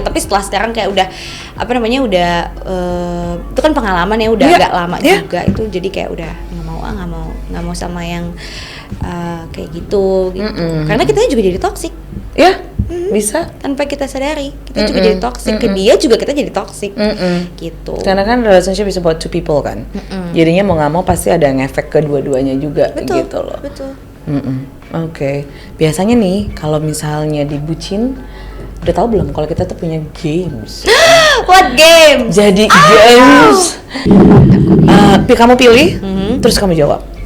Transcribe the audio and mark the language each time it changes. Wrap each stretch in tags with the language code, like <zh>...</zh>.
<id>Tapi setelah sekarang kayak udah itu kan pengalaman ya, udah agak lama juga itu, jadi kayak udah nggak mau sama yang kayak gitu. Karena kita juga jadi toxic bisa tanpa kita sadari, kita juga jadi toxic ke dia, juga kita jadi toxic gitu. Karena kan</id> <en>relationship is about two people</en> <id>kan. Jadinya mau nggak mau pasti ada yang efek kedua-duanya juga. Gitu loh. Betul. Oke. Biasanya nih kalau misalnya dibucin, udah tahu belum kalau kita tuh punya games?</id> <en>What game?</en> <id>Jadi games. Kamu pilih, terus kamu jawab.</id>